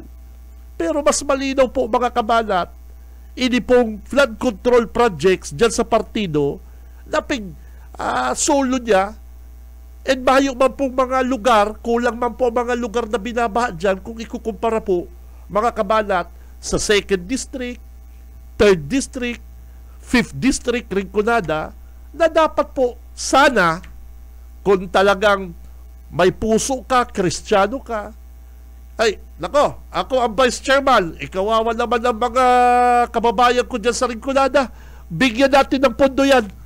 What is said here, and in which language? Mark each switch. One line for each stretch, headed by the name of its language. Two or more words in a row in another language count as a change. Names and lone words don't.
Bikol: Pero mas malinaw po mga kabalat, ini pong
English: flood control projects
Bikol: dyan sa partido na solo niya, and mayo man pong mga lugar, kulang man po mga lugar na binabaha dyan kung ikukumpara po mga kabalat sa 2nd District, 3rd District, 5th District,
Filipino: Rinconada, na dapat po sana kung talagang may puso ka, Kristiyano ka, nako, ako ang
English: Vice Chairman,
Filipino: ikawawa naman ang mga kababayan ko dyan sa Rinconada, bigyan natin ng pondo yan.